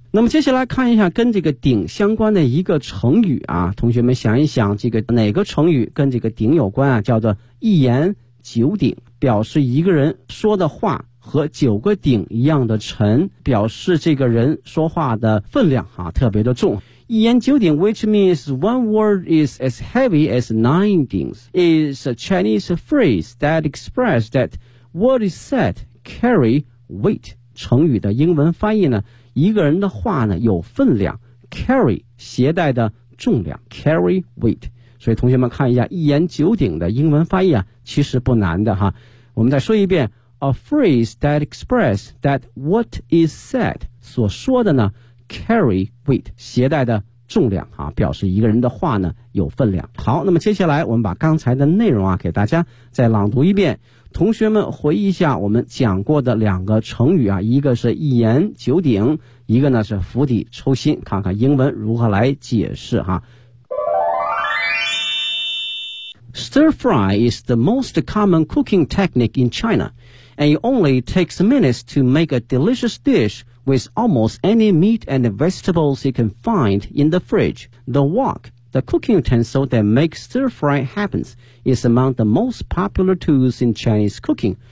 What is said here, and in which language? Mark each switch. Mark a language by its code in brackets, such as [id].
[zh] 那么接下来看一下跟这个鼎相关的一个成语啊，同学们想一想，这个哪个成语跟这个鼎有关啊？叫做一言九鼎，表示一个人说的话和九个鼎一样的沉，表示这个人说话的分量啊特别的重。一言九鼎 [en] ，which means one word is as heavy as nine dings, is a Chinese phrase that express that what is said carry weight。 [zh] 成语的英文翻译呢？一个人的话呢有分量 carry 携带的重量 [en] carry weight。 [zh] 所以同学们看一下一言九鼎的英文翻译啊，其实不难的哈。我们再说一遍 [en] a phrase that express that what is said [zh] 所说的呢 [en] carry weight [zh] 携带的重量啊，表示一个人的话呢有分量。好，那么接下来我们把刚才的内容啊给大家再朗读一遍，同学们回忆一下我们讲过的两个成语啊，一个是一言九鼎，一个呢是釜底抽薪，看看英文如何来解释哈。 [en] Stir fry is the most common cooking technique in China, and it only takes minutes to make a delicious dish with almost any meat and vegetables you can find in the fridge. The wok, the cooking utensil that makes stir fry happens, is among the most popular tools in Chinese cooking.